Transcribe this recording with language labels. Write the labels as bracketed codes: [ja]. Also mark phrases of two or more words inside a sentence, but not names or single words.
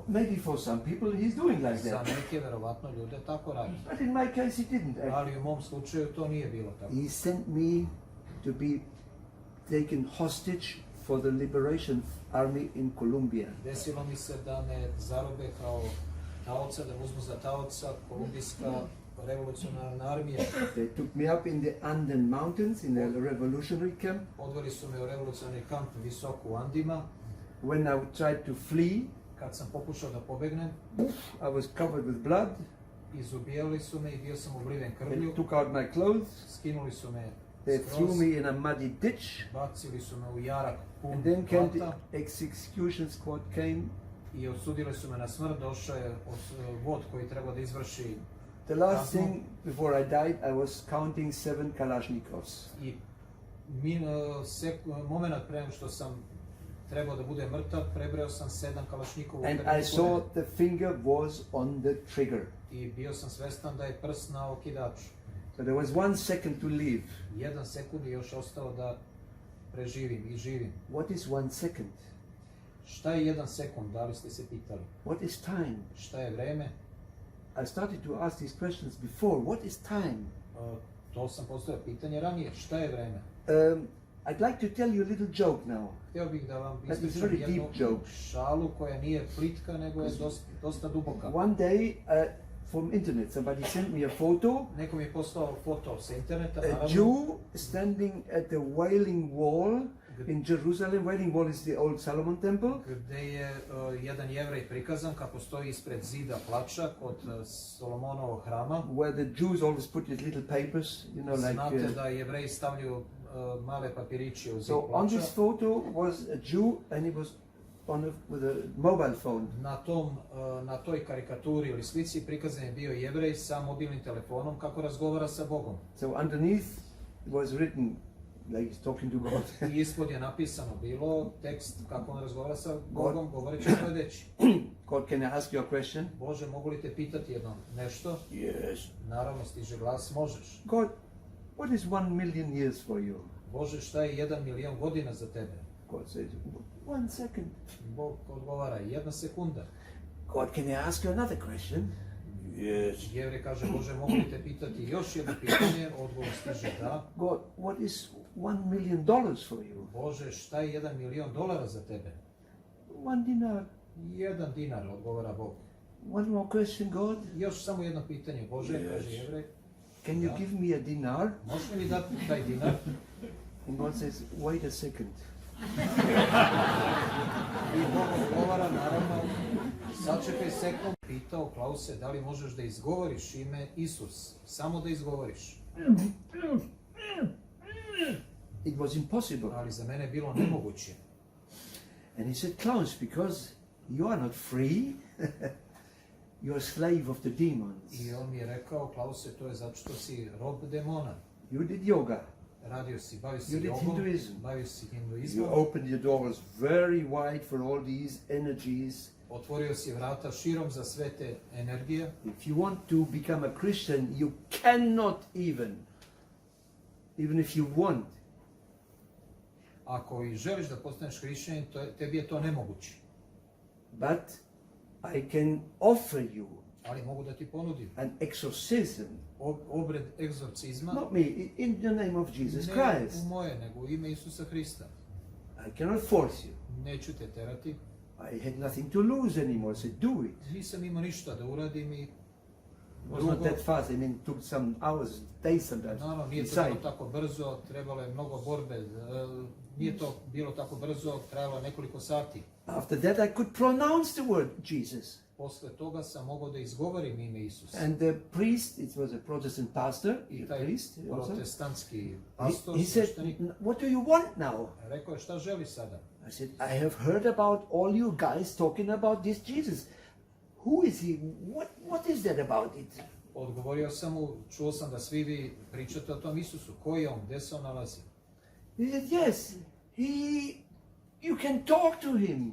[en] Maybe for some people he's doing like [sr] Za [en] that. [sr] neke verovatno ljude tako radi. [en] But in my case he didn't. [sr] Ali u mom slučaju to nije bilo tako. [en] He sent me to be taken hostage for the Liberation Army in Colombia. [sr] Desilo mi se da me zarobe kao taoca, da me uzmu za taoca kolumbijska revolucionarna armija. [en] They took me up in the Anden Mountains in a revolutionary camp. [sr] Odveli su me u revolucionarni kamp visoko u Andima. [en] When I tried to flee, [sr] Kad sam pokušao da pobegnem, [en] I was covered with blood. [sr] izubijali su me i bio sam obliven krvlju. [en] They took out my clothes. [sr] Skinuli su me [en] They [sr] skroz, [en] threw me in a muddy ditch. [sr] bacili su me u jarak pun [en] And then came the [sr] blata [en] execution squad came. [sr] i osudili su me na smrt. Došao je vod koji treba da izvrši [en] The last [sr] kaznu. [en] thing before I died, I was counting 7 Kalashnikovs. [sr] I moment pre nego što sam trebao da bude mrtav, prebrao sam 7 kalašnjikova. [en] And I saw the finger was on the trigger. [sr] I bio sam svestan da je prst na okidaču. [en] So there was 1 second to live. [sr] 1 sekund je još ostao da preživim i živim. [en] What is 1 second? [sr] Šta je 1 sekund, da li ste se pitali? [en] What is time? [sr] Šta je vreme? [en] I started to ask these questions before. What is time? [sr] To sam postavio pitanje ranije. Šta je vreme? [en] I'd like to tell you a little joke now. [sr] Htio bih da vam [en] That is [sr] ispričam [en] very [sr] jednu [en] deep joke. [sr] šalu koja nije plitka, nego je dosta duboka. [en] One day, from internet. Somebody sent me a photo. [sr] Neko mi je poslao foto sa interneta, [en] A [sr] naravno, [en] Jew standing at the Wailing Wall in Jerusalem. Wailing Wall is the old Solomon temple. [sr] gde je jedan Jevrej prikazan kako stoji ispred zida plača kod Solomonovog hrama. [en] Where the Jews always put these little papers, you know, like. [sr] Znate da Jevreji stavljaju male papiriće u zid [en] So on [sr] plača. [en] this photo was a Jew, and he was with a mobile phone. [sr] Na toj karikaturi ili slici prikazan je bio Jevrej sa mobilnim telefonom kako razgovara sa Bogom. [en] So underneath was written like he's talking to God. [sr] I ispod je napisano bilo tekst kako on razgovara sa Bogom, govoreći sledeći. [en] God, can I ask you a question? [sr] Bože, mogu li te pitati jedno nešto? [en] Yes. [sr] Naravno, stiže glas, možeš. [en] God, what is 1,000,000 years for you? [sr] Bože, šta je 1.000.000 godina za tebe? [en] God says, 1 second. [sr] Bog odgovara, 1 sekunda. [en] God, can I ask you another question? Yes. [sr] Jevrej kaže, Bože, mogu li te pitati još jedno pitanje? Odgovor stiže da. [en] God, what is $1,000,000 for you? [sr] Bože, šta je 1.000.000 za tebe? [en] 1 dinar. [sr] 1 dinar, odgovara Bog. [en] One more question, God. [sr] Još samo jedno pitanje, Bože, kaže Jevrej. [en] Can you give me a dinar? [sr] Možeš li mi dati taj dinar? [en] And God says, wait a second. [sr] I Bog odgovara, naravno, sačekaj sekund. Pitao Klause, da li možeš da izgovoriš ime Isus? Samo da izgovoriš. [en] It was impossible. [sr] Ali za mene je bilo nemoguće. [en] And he said, Klaus, because you are not free, you're a slave of the demons. [sr] I on mi je rekao, Klause, to je zato što si rob demona. [en] You did yoga. [sr] Radio si, bavio [en] You [sr] si [en] did [sr] jogom, [en] Hinduism. [sr] bavio si [en] You [sr] hinduizmom, [en] opened your doors very wide for all these energies. [sr] otvorio si vrata širom za sve te energije. [en] If you want to become a Christian, you cannot even if you want. [sr] Ako i želiš da postaneš hrišćanin, tebi je to nemoguće. [en] But I can offer you [sr] Ali mogu da ti ponudim [en] an exorcism, [sr] obred egzorcizma, [en] not me, in the name of Jesus [sr] ne [en] Christ. [sr] u moje, nego u ime Isusa Hrista. [en] I cannot force you. [sr] Neću te terati, [en] I had nothing to lose anymore, so do it. [sr] nisam imao ništa da uradim i [en] It was not that fast. I mean, it took some hours, days sometimes. [sr] naravno, nije to bilo tako brzo, trebalo je mnogo borbe, nije to bilo tako brzo, trajalo je nekoliko sati. [en] After that, I could pronounce the word Jesus. [sr] Posle toga sam mogao da izgovorim ime Isusa. [en] And the priest, it was a Protestant pastor, [sr] I [en] a [sr] taj [en] priest also. [sr] protestantski pastor, [en] He said, [sr] sveštenik, [en] what do you want now? [sr] rekao je, šta želi sada? [en] I said, I have heard about all you guys talking about this Jesus. Who is he? What is that about it? [sr] Odgovorio sam mu, čuo sam da svi vi pričate o tom Isusu. Ko je on? Gde se on nalazi? [en] He said, yes, you can talk to him.